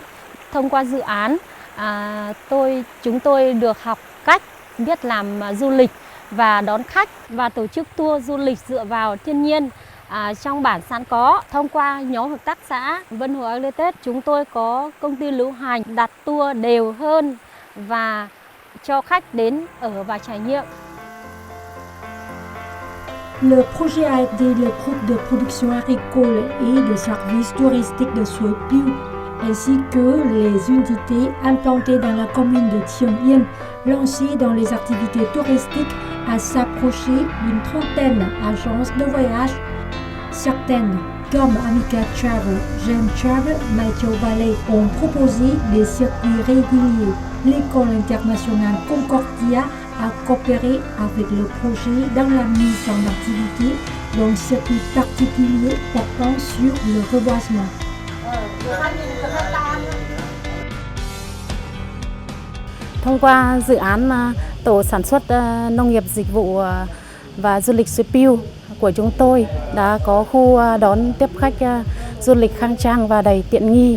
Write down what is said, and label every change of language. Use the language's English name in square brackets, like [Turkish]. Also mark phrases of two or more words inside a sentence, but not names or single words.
[Vietnamese] Thông qua dự án, chúng tôi được học cách biết làm du lịch và đón khách và tổ chức tour du lịch dựa vào thiên nhiên trong bản Sán Có. Thông qua nhóm hợp tác xã Vân Hồ Agritech, chúng tôi có công ty lữ hành đặt tour đều hơn và cho khách đến ở và trải nghiệm. [French] Le projet a aidé le groupe de production agricole et de services touristiques de Suối Piu, ainsi que les unités implantées dans la commune de Thiong Yen, lancées dans les activités touristiques, à s'approcher d'une trentaine d'agences de voyage. Certaines, comme Amica Travel, Gem Travel, Maitio Valley, ont proposé des circuits réguliers. L'école internationale Concordia a coopéré avec le projet dans la mise en activité d'un circuit particulier portant sur le reboisement. [Vietnamese] Thông qua dự án tổ sản xuất nông nghiệp dịch vụ và du lịch Suối Piu của chúng tôi đã có khu đón tiếp khách du lịch khang trang và đầy tiện nghi.